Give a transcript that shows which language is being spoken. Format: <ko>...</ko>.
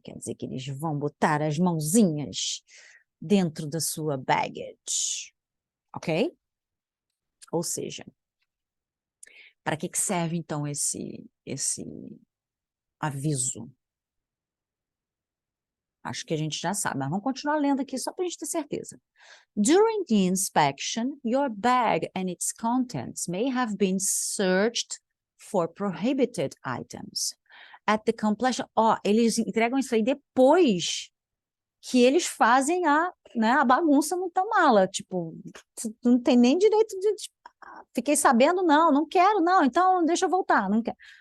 <pt>Quer dizer que eles vão botar as mãozinhas dentro da sua baggage. Ok? Ou seja, para que serve, então, esse aviso? Acho que a gente já sabe, mas vamos continuar lendo aqui só para a gente ter certeza.</pt> <en>During the inspection, your bag and its contents may have been searched for prohibited items. At the completion...</en> <pt>eles entregam isso aí depois que eles fazem a bagunça no tua mala. Tipo, não tem nem direito de... Fiquei sabendo, não quero, não, então deixa eu voltar, não quero.</pt>